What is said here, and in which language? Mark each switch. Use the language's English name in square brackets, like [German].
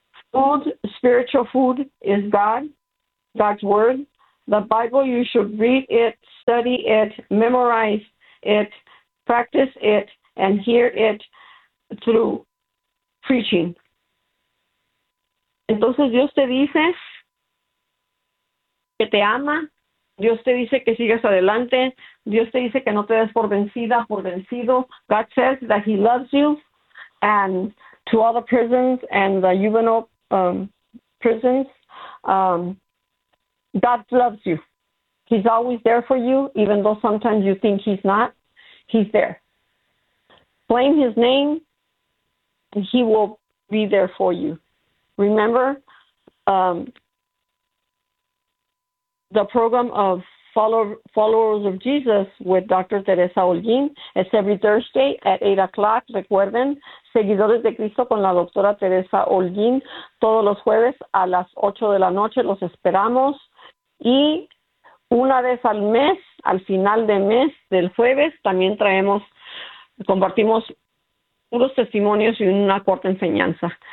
[English] Food, spiritual food, is God, God's word. the Bible, you should read it, study it, memorize it, practice it, and hear it through preaching. [Spanish] Entonces Dios te dice que te ama, Dios te dice que sigas adelante, Dios te dice que no te des por vencida, por vencido. [English] God says that he loves you, and to all the prisons and the juvenile prisons, God loves you. He's always there for you, even though sometimes you think he's not. He's there. Blame his name, and he will be there for you. Remember the program of Followers of Jesus with Dr. Teresa Holguín. It's every Thursday at 8 o'clock. [Spanish] Recuerden, Seguidores de Cristo con la doctora Teresa Holguín, todos los jueves a las 8 de la noche. Los esperamos. Y una vez al mes, al final de mes del jueves, también traemos, compartimos unos testimonios y una corta enseñanza.